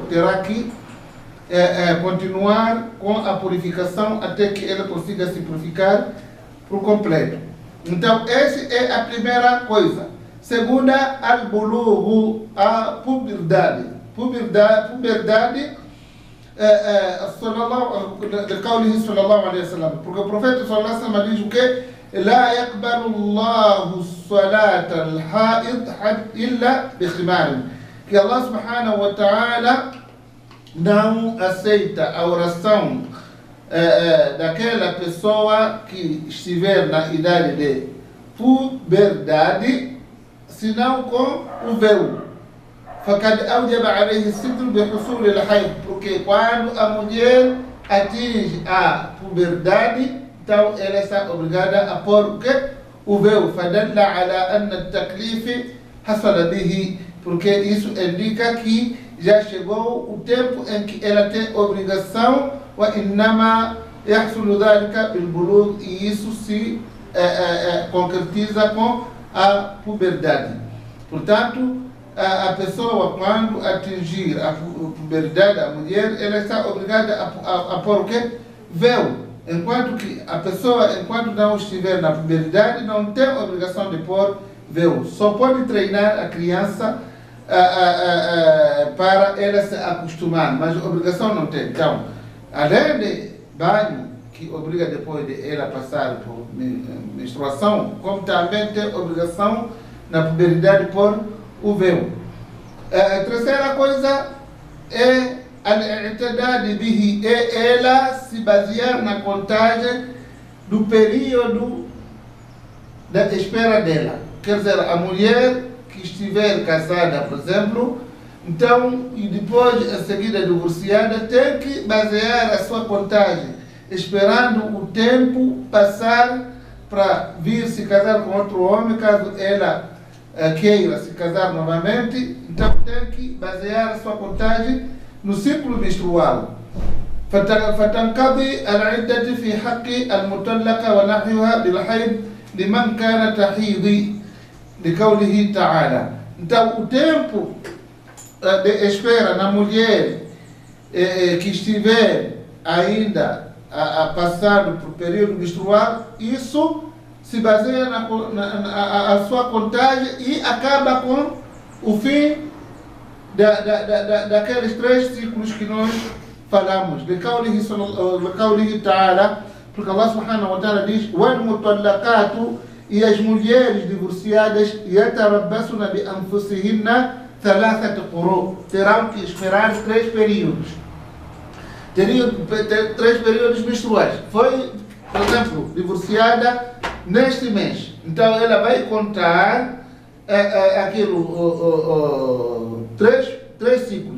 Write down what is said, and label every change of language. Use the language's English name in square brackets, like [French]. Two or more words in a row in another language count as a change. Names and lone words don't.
[Portuguese] Terá que continuar com a purificação até que ela consiga se purificar por completo. Então, essa é a primeira coisa. Segunda, al-bulughu, a puberdade. Puberdade, [Arabic] لقوله صلى الله عليه وسلم, [Portuguese] porque o profeta [Arabic] صلى الله عليه وسلم [Portuguese] diz o quê? [Arabic] لا يقبل الله الصلاة الحائض إلا بخمار. [Portuguese] Que Allah [Arabic] سبحانه وتعالى [Portuguese] não aceita a oração daquela pessoa que estiver na idade de puberdade, senão com o véu. [Arabic] فقد أوجب عليه الستر بحصول الحيض, [Portuguese] porque quando a mulher atinge a puberdade, então ela está obrigada a pôr o véu. [Arabic] فدل على أن التكليف حصل به, [Portuguese] porque isso indica que já chegou o tempo em que ela tem obrigação. [Arabic] وإنما يحصل ذلك بالبلوغ, [Portuguese] e isso se concretiza com a puberdade. Portanto, a pessoa, quando atingir a puberdade, a mulher, ela está obrigada a pôr o quê? Véu. Enquanto que a pessoa, enquanto não estiver na puberdade, não tem obrigação de pôr véu. Só pode treinar a criança para ela se acostumar, mas a obrigação não tem. Então, além de banho, que obriga depois de ela passar por menstruação, como também tem obrigação na puberdade por o véu. A terceira coisa é [Arabic] الاعتداد به, [Portuguese] é ela se basear na contagem do período da espera dela. Quer dizer, a mulher que estiver casada, por exemplo, então, e depois em seguida divorciada, tem que basear a sua contagem, esperando o tempo passar para vir se casar com outro homem, caso ela queira se casar novamente. Então tem que basear a sua contagem no ciclo menstrual. [Arabic] فتنقضي العدة في حق المطلقة ونحوها بالحيض لمن كان تحيض لقوله تعالى. [Portuguese] Então o tempo de espera na mulher que estiver ainda passado por período menstrual, isso se baseia na sua contagem e acaba com o fim daqueles 3 ciclos que nós falamos. [Arabic] لقوله تعالى, [Portuguese] porque Allah [Arabic] سبحانه وتعالى [Portuguese] diz: وَالْمُطَلَّقَاتُ, e as mulheres divorciadas, [Arabic] يَتَرَبَّصُنَ بِأَنفُسِهِنَّ ثَلَاثَةَ قُرُوء, [Portuguese] terão que esperar 3 períodos. 3 períodos menstruais. Foi, por exemplo, divorciada neste mês, então ela vai contar aquilo, 3 ciclos.